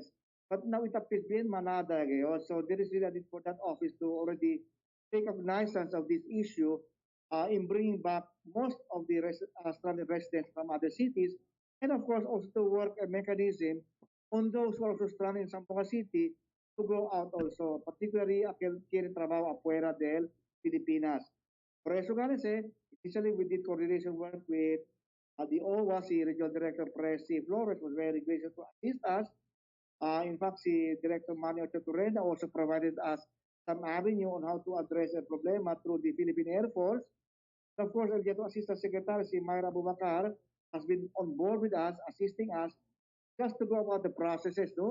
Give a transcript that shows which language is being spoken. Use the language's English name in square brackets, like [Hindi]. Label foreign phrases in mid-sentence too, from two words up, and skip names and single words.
[English] But now it appears being [Filipino] manada ngayon. [English] So there is really a need for that office to already take cognizance of this issue in bringing back most of the stranded residents from other cities, and of course also to work a mechanism on those who are also stranded in Zamboanga City to go out also, particularly [Chavacano] aquel quieren trabajo afuera del Pilipinas. Por eso ganese, [English] initially we did coordination work with the OWA, si Regional Director Presi Flores was very gracious to assist us. In fact, si Director Manny Ochoturena also provided us some avenue on how to address a problema through the Philippine Air Force. Of course, ang General Assistant Secretary, si Myra Abubakar, has been on board with us, assisting us just to go about the processes. No?